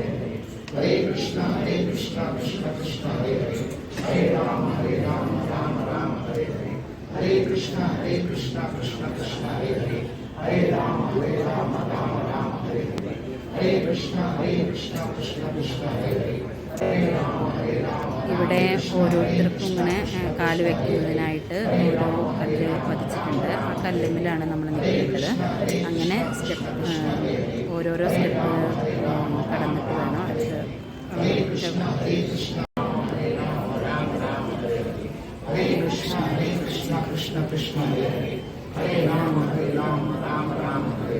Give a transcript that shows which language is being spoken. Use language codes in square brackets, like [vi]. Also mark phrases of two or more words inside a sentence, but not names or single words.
[sa] Hare, Hare Krishna, Krishna Krishna, Hare Hare, Hare Rama, Rama Rama, Hare Hare, Hare Krishna, Krishna Krishna, Hare Hare, Hare Rama, Rama Rama, Hare Hare, Hare Krishna, Krishna, Hare Hare, Hare Rama, Rama. [ml] ഇവിടെ ഓരോരുത്തർക്കും ഇങ്ങനെ കാല് വയ്ക്കുന്നതിനായിട്ട് ഓരോ കല്ല് പതിച്ചിട്ടുണ്ട്. ആ കല്ലുമ്മിലാണ് നമ്മൾ നിൽക്കേണ്ടത്. അങ്ങനെ ഓരോരോ സ്റ്റെപ്പ് കടന്നിട്ട് വേണം അടുത്ത്. [sa] Hare Krishna, Krishna Krishna Krishna Hare Hare, Hare Rama Rama Rama Hare